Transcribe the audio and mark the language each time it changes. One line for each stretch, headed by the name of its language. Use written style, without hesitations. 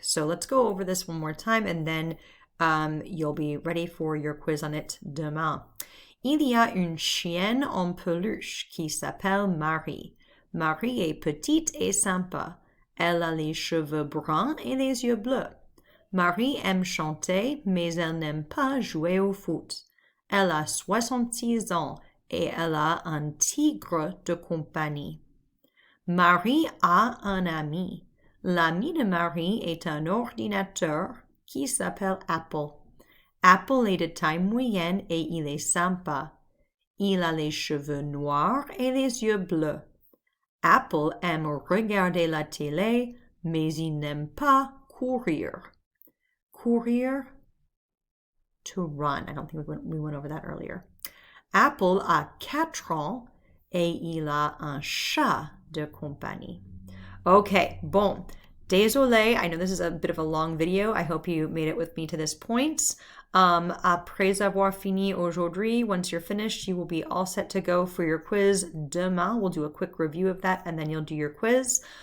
English: So let's go over this one more time and then you'll be ready for your quiz on it demain.
French: Il y a une chienne en peluche qui s'appelle Marie. Marie est petite et sympa. Elle a les cheveux bruns et les yeux bleus. Marie aime chanter, mais elle n'aime pas jouer au foot. Elle a 66 ans et elle a un tigre de compagnie. Marie a un ami. L'ami de Marie est un ordinateur qui s'appelle Apple. Apple est de taille moyenne et il est sympa. Il a les cheveux noirs et les yeux bleus. Apple aime regarder la télé, mais il n'aime pas courir.
English: Courir, to run. I don't think we went over that earlier.
French: Apple a 4 ans et il a un chat de compagnie.
English: Okay, bon. Désolé, I know this is a bit of a long video. I hope you made it with me to this point.
French: Après avoir fini aujourd'hui,
English: once you're finished, you will be all set to go for your quiz demain. We'll do a quick review of that and then you'll do your quiz.